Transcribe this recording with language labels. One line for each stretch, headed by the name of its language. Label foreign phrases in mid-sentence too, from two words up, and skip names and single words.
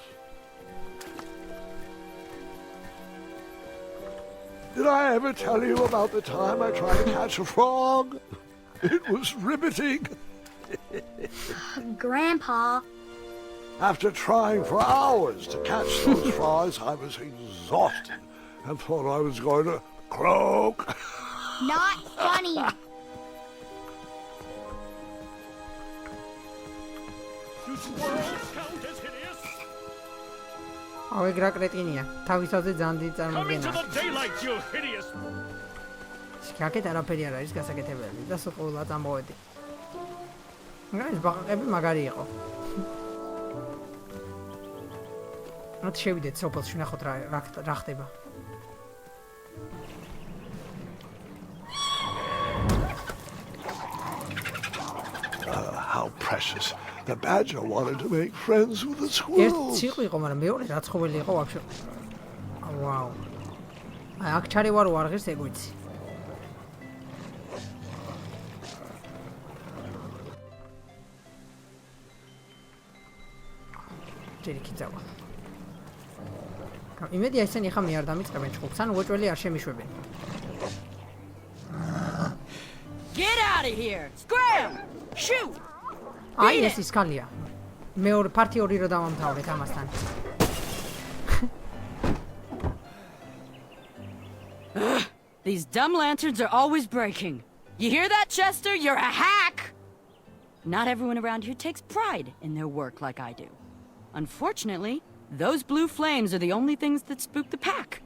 English: Did I ever tell you about the time I tried to catch a frog? It was riveting. Grandpa. After trying for hours to catch those frogs, I was exhausted and thought I was going to croak. Not funny. Do squirrels count as hideous?
Georgian: აუ ეგ რა კრეტინია. თავისაზე ძალიან დიდი
English: Come into
Georgian: წარმოდგენა.
English: the daylight, you hideous.
Georgian: აქეთ არაფერი არ არის გასაკეთებელი და სულ ყოველად ამოვედი. მაგრამ ეს ბაყაყები მაგარი იყო. მათ შევიდეთ სოფელში ნახოთ რა ხდება.
English: How precious. The badger wanted to make friends with the
Georgian: ერთ
English: squirrels.
Georgian: ციყვი იყო, მაგრამ მეორე რაცხოველი იყო ვაფშე. ვაუ. აი აქ ჩარევა რო არ ღირს ეგ ვიცი. ჯერ იქ წავა. იმედია ისინი ხა მე არ დამიწყებენ ჭკუს, ან უეჭველი არ შემიშვებენ.
English: Get out of here! Scram! Shoot!
Georgian: აი ეს ის კალია. მეორე პარტი ორი რო დავამთავრეთ ამასთან.
English: These dumb lanterns are always breaking. You hear that, Chester? You're a hack! Not everyone around here takes pride in their work like I do. Unfortunately, those blue flames are the only things that spook the pack.